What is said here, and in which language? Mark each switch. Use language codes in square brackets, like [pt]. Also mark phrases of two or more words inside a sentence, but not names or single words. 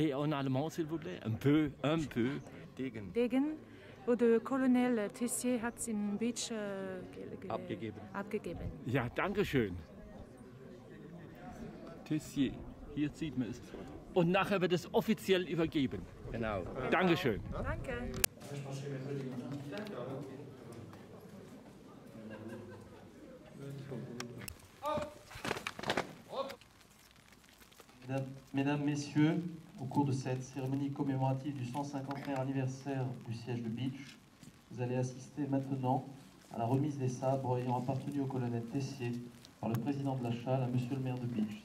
[de] Degen wurde Colonel Tessier hat es in Bitsch abgegeben. Ja, danke schön. Tessier, hier sieht man es. Und nachher wird es offiziell übergeben. Genau. Dankeschön. Danke. [fr] Mesdames, Messieurs, au cours de cette cérémonie commémorative du 150e anniversaire du siège de Bitsch, vous allez assister maintenant à la remise des sabres ayant appartenu au colonel Tessier par le président de la Chale à monsieur le maire de Bitsch.